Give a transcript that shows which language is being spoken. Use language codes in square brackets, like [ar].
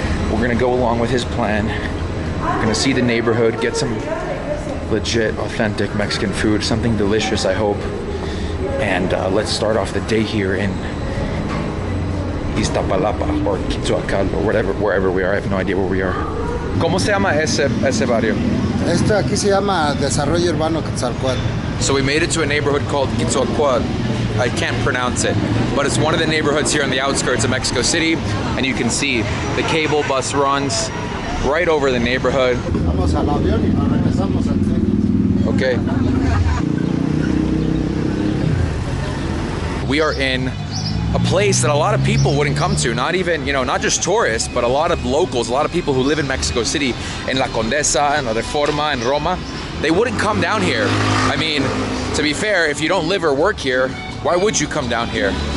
[en] We're gonna go along with his plan. We're gonna see the neighborhood, get some legit, authentic Mexican food, something delicious, I hope. And let's start off the day here in Iztapalapa or Quetzalcóatl or wherever we are. I have no idea where we are. [es] ¿Cómo se llama ese barrio? Esto aquí se llama Desarrollo Urbano Quetzalcóatl. [en] So we made it to a neighborhood called Quetzalcóatl. I can't pronounce it, but it's one of the neighborhoods here on the outskirts of Mexico City, and you can see the cable bus runs right over the neighborhood. [es] Vamos al avión y nos regresamos al tren. [en] Okay. We are in a place that a lot of people wouldn't come to, not even, not just tourists, but a lot of locals, a lot of people who live in Mexico City, in La Condesa, in La Reforma, in Roma, they wouldn't come down here. I mean, to be fair, if you don't live or work here, why would you come down here?